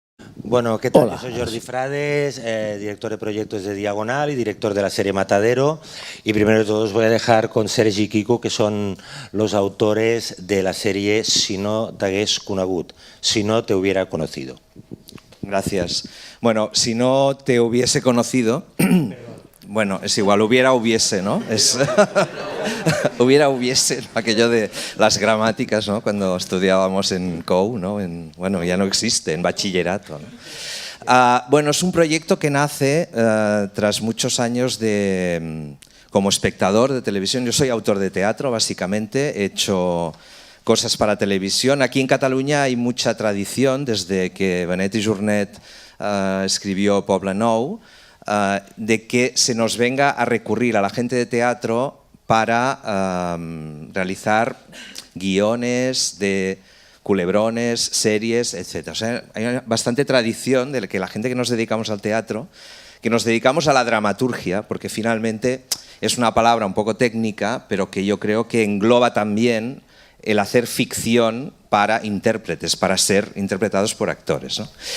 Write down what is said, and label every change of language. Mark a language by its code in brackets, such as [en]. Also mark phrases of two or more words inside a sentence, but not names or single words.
[es] Bueno, ¿qué tal? Hola. Yo soy Jordi Frades, director de proyectos de Diagonal y director de la serie Matadero. Y primero de todo os voy a dejar con Sergi y Quico, que son los autores de la serie Si no t'hagués conegut, si no te hubiera conocido. Gracias. Bueno, si no te hubiese conocido, bueno, es igual, hubiese, ¿no? Es hubiese, aquello de las gramáticas, ¿no? Cuando estudiábamos en COU, ¿no? Bueno, ya no existe, en bachillerato, ¿no? Bueno, es un proyecto que nace tras muchos años como espectador de televisión. Yo soy autor de teatro, básicamente, he hecho cosas para televisión. Aquí en Cataluña hay mucha tradición, desde que Benet i Jornet escribió Poble Nou, de que se nos venga a recurrir a la gente de teatro para realizar guiones de culebrones, series, etc. O sea, hay bastante tradición de que la gente que nos dedicamos al teatro, que nos dedicamos a la dramaturgia, porque finalmente es una palabra un poco técnica, pero que yo creo que engloba también el hacer ficción para intérpretes, para ser interpretados por actores, ¿no?